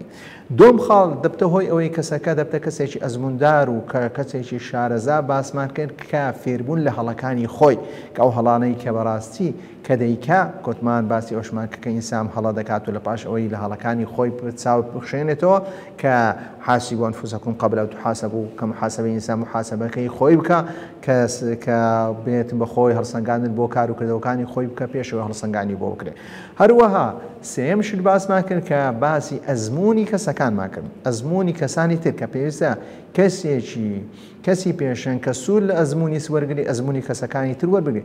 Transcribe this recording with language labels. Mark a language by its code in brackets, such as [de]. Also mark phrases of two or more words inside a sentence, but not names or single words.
[ckb] دوم خاڵ دەبتە هۆی ئەوەی کەسەکە دەبتە کەسێکی ئەزموندار و کەسێکی شارەزا باسمان کرد کە فێربوون لە هەڵەکانی خۆی کە ئەو هەڵانەی کە بەڕاستی کە دەیکا گوتمان باسی ئەوشمان کە ئینسان هەڵە دەکات و لە پاش ئەوەی لە هەڵەکانی خۆی چاو بخشێنێتەوە کە [ar] حاسبوا أنفسكم قبل أن تحاسبوا [ckb] کە محاسبەی ئینسان محاسبەکەی خۆی بکە کە بێتن بە خۆی هەڵسەنگاندن بۆ کار و کردەوەکانی خۆی بکە پێشەوە هەڵسەنگانی بۆ بکرێت. هەروەها سێم شت باسمان کرد کە باسی ئەزموونی کەسەکانمان کرد. ئەزموونی کەسانی تر کە پێویستە کەسی پێشەنگ کە سوود لە ئەزموونی وەرگری ئەزموونی کەسەکانی تر وەربگرێت.